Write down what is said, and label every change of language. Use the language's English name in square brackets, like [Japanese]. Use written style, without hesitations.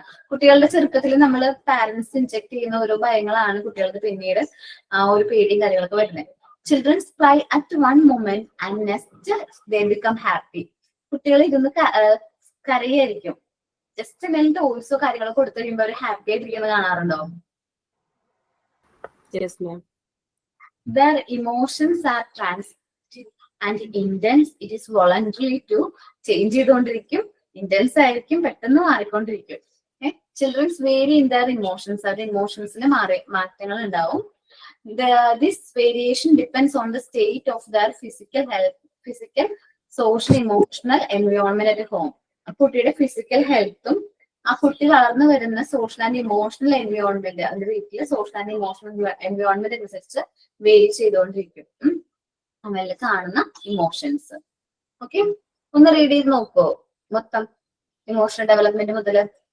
[Malayalam] കുട്ടികളുടെ ചെറുപ്പത്തിൽ നമ്മൾ പാരന്റ്സ് ഇൻജെക്ട് ചെയ്യുന്ന ഓരോ ഭയങ്ങളാണ് കുട്ടികൾക്ക് പിന്നീട് ആ ഒരു പേടിയും കാര്യങ്ങളൊക്കെ വരുന്നത്. [English] Childrens cry at one moment and next they become happy. [Malayalam] കുട്ടികൾ ഇരുന്ന് കരയായിരിക്കും. ജസ്റ്റ് എന്തെങ്കിലും ടോയ്സോ കാര്യങ്ങളോ കൊടുത്തു കഴിയുമ്പോൾ അവർ ഹാപ്പി ആയിട്ടിരിക്കുന്നത് കാണാറുണ്ടോ? [English] Their emotions are transient and intense. It is voluntary to change [Malayalam] ചെയ്തുകൊണ്ടിരിക്കും. ഇന്റൻസ് ആയിരിക്കും, പെട്ടെന്ന് മാറിക്കൊണ്ടിരിക്കും. [English] Childrens vary in their emotions. [Malayalam] അവരുടെ ഇമോഷൻസിന് മാറ്റങ്ങൾ ഉണ്ടാവും. [English] This variation depends on the state of their physical health, physical, social, emotional environment at home. [Malayalam] കുട്ടിയുടെ physical ഹെൽത്തും ആ കുട്ടി വളർന്നു വരുന്ന സോഷ്യൽ ആൻഡ് ഇമോഷണൽ എൻവയോൺമെന്റ്, അതിന്റെ വീട്ടിലെ സോഷ്യൽ ആൻഡ് ഇമോഷണൽ എൻവയോൺമെന്റ് അനുസരിച്ച് വേരി ചെയ്തുകൊണ്ടിരിക്കും അവരിൽ കാണുന്ന ഇമോഷൻസ്. ഓക്കെ, ഒന്ന് റീഡ് ചെയ്ത് നോക്കോ മൊത്തം ഇമോഷണൽ ഡെവലപ്മെന്റ് മുതല്.